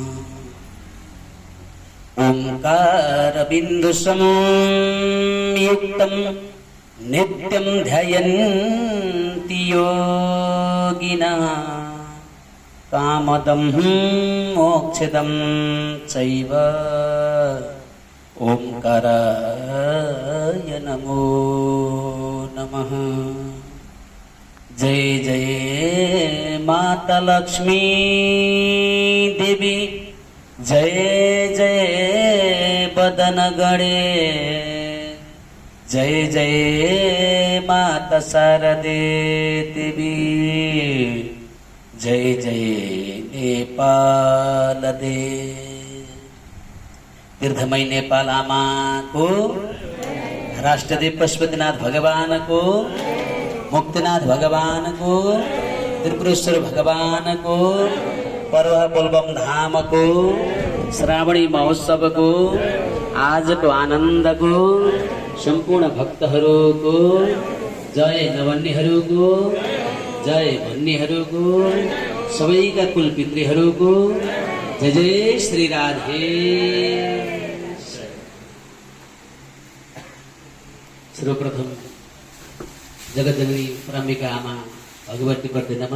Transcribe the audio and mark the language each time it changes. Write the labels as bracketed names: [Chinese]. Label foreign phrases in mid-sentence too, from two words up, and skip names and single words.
[Sanskrit] ओंकारबिन्दुसंयुक्तं नित्यं ध्यायन्ति योगिनः कामदं मोक्षदं चैव ओंकाराय नमो नमः। [Nepali] जय जय माता लक्ष्मी देवी, जय जय बदन गणे, जय जय माता शारदे देवी, जय जय नेपाल दे। तीर्थमय नेपाल आमा को, राष्ट्रदेव पशुपतिनाथ भगवान को, मुक्तिनाथ भगवान को, त्रिपुरेश्वर भगवान को, पर्व बोलबम धाम को, श्रावणी महोत्सव को, आज को आनंद को, संपूर्ण भक्तहरूको जय नवन्नेहरूको जय भन्नेहरूको सबैका कुल पितृहरूको जय जय श्री राधे। सर्वप्रथम जगतजननी परम्बिका आमा भगवती प्रति नमन।